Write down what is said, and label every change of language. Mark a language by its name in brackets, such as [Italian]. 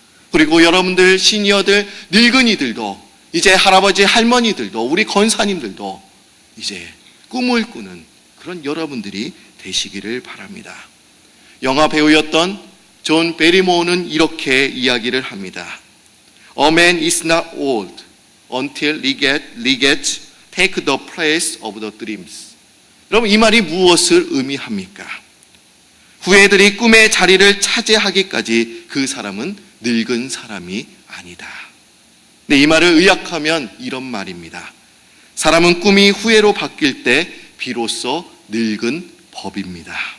[Korean] 그리고 여러분들 시니어들, 늙은이들도, 이제 할아버지 할머니들도, 우리 권사님들도 이제 꿈을 꾸는 그런 여러분들이 되시기를 바랍니다. 영화 배우였던 존 베리모어는 이렇게 이야기를 합니다. [English] A man is not old until legates take the place of the dreams. [Korean] 여러분, 이 말이 무엇을 의미합니까? 후예들이 꿈의 자리를 차지하기까지 그 사람은 늙은 사람이 아니다. 네, 이 말을 의역하면 이런 말입니다. 사람은 꿈이 후예로 바뀔 때 비로소 늙은 법입니다.